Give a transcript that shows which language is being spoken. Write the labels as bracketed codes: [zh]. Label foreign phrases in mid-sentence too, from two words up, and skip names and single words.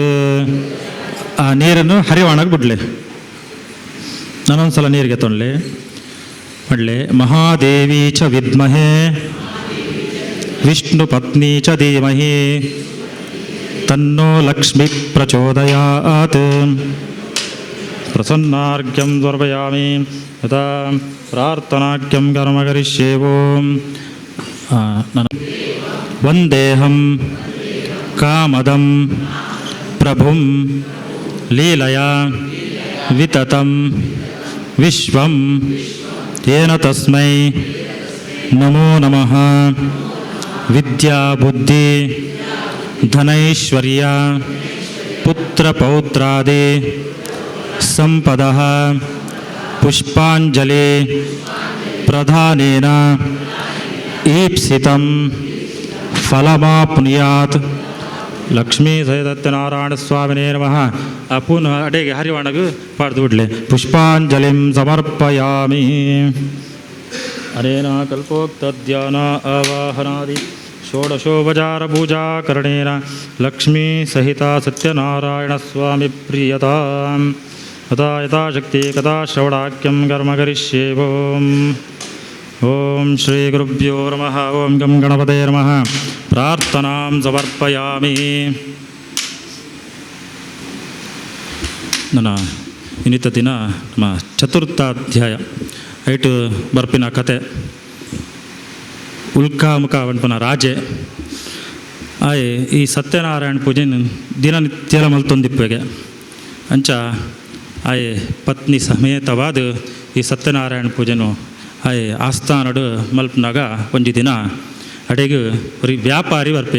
[tcy] ಆ ನೀರನ್ನು ಹರಿವಾಣಕ್ಕೆ ಬಿಡಲಿ. ನಾನೊಂದು ಸಲ ನೀರಿಗೆ ತೊಗೊಳ್ಳಿ ಮಾಡಲಿ. [sa] ಮಹಾದೇವಿ ಚ ವಿದ್ಮಹೇ ವಿಷ್ಣು ಪತ್ನಿ ಚ ಧೀಮಹಿ ತನ್ನೋ ಲಕ್ಷ್ಮಿ ಪ್ರಚೋದಯಾತ್. ಪ್ರಸನ್ನಾರ್ಘ್ಯಂ ಸಮರ್ಪಯಾಮಿ. ಯಥಾ ಪ್ರಾರ್ಥನಾಖ್ಯಂ ಕರ್ಮ ಕರಿಷ್ಯೆ. ಓಂ ವಂದೇಹಂ ಕಾಮದಂ ಪ್ರಭುಂ ಲೀಲಯಾ ವಿತತಂ ವಿಶ್ವಂ ತೇನ ತಸ್ಮೈ ನಮೋ ನಮಃ. ವಿದ್ಯಾ ಬುದ್ಧಿ ಧನೈಶ್ವರ್ಯ ಪುತ್ರಪೌತ್ರಾದಿ ಸಂಪದಃ ಪುಷ್ಪಾಂಜಲಿ ಪ್ರಧಾನೇನ ಈಪ್ಸಿತಂ ಫಲಮಾಪ್ನುಯಾತ್. ಲಕ್ಷ್ಮೀ ಸತ್ಯನಾರಾಯಣ ಸ್ವಾಮಿನೇ ನಮಃ. [tcy] ಪುನಃ ಅಡೆಗೆ ಹರಿವಾಣಗೂ ಪಾಡ್ದು ಬಿಡಲಿ. [sa] ಪುಷ್ಪಾಂಜಲಿಂ ಸಮರ್ಪಯಾಮಿ. ಅನೇನ ಕಲ್ಪೋಕ್ತಧ್ಯಾನ ಆವಾಹನಾದಿ ಷೋಡಶೋಪಚಾರ ಪೂಜಾ ಕರಣೇನ ಲಕ್ಷ್ಮೀ ಸಹಿತ ಸತ್ಯನಾರಾಯಣ ಸ್ವಾಮಿ ಪ್ರಿಯತಾಂ. ಯಥಾ ಯಥಾಶಕ್ತಿ ಕಥಾ ಶ್ರವಣಾಖ್ಯಂ ಕರ್ಮ ಕರಿಷ್ಯೆ. ಓಂ ಓಂ ಶ್ರೀ ಗುರುಭ್ಯೋ ನಮಃ. ಓಂ ಗಂ ಗಣಪತೇ ನಮಃ. ಪ್ರಾರ್ಥನಾಂ ಸಮರ್ಪಯಾಮಿ. [tcy] ನನ್ನ ಇನ್ನಿತ ದಿನ ನಮ್ಮ ಚತುರ್ಥಾಧ್ಯಾಯ ಐಟು ಬರ್ಪಿನ ಕತೆ ಉಲ್ಕಾಮುಖ ಪಂಪನ ರಾಜೆ ಆಯ್ ಈ ಸತ್ಯನಾರಾಯಣ ಪೂಜೆನ ದಿನನಿತ್ಯಲ ಮಲ್ತೊಂದಿಪ್ಪೆಗೆ ಅಂಚ ಆಯ್ ಪತ್ನಿ ಸಮೇತವಾದ ಈ ಸತ್ಯನಾರಾಯಣ ಪೂಜೆನು ಆಯ್ ಆಸ್ಥಾನಡು ಮಲ್ಪನಾಗ ಒಂಜಿ ದಿನ ಅಡೆಗೆ ஒரு ವ್ಯಾಪಾರಿ ಬರ್ಪೆ.